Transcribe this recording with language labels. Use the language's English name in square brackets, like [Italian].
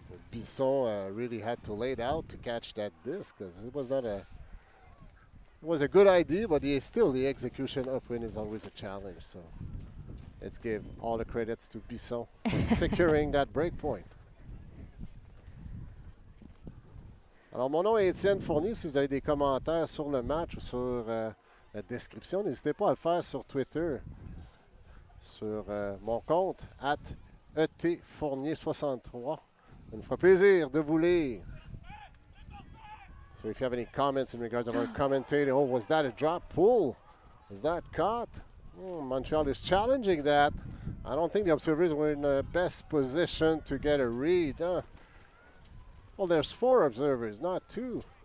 [English] Bisson really had to lay it out to catch that disc because it was a good idea, but the execution upwind is always a challenge. So let's give all the credits to Bisson for securing that break point. [French] Alors, mon nom est Étienne Fournier. Si vous avez des commentaires sur le match ou sur la description, n'hésitez pas à le faire sur Twitter, sur mon compte @etfournier63. Ça nous fera plaisir de vous lire. [English] So if you have any comments in regards of our commentator, oh, was that a drop pull? Was that caught? Montreal is challenging that. I don't think the observers were in the best position to get a read. Well, there's 4 observers, not 2.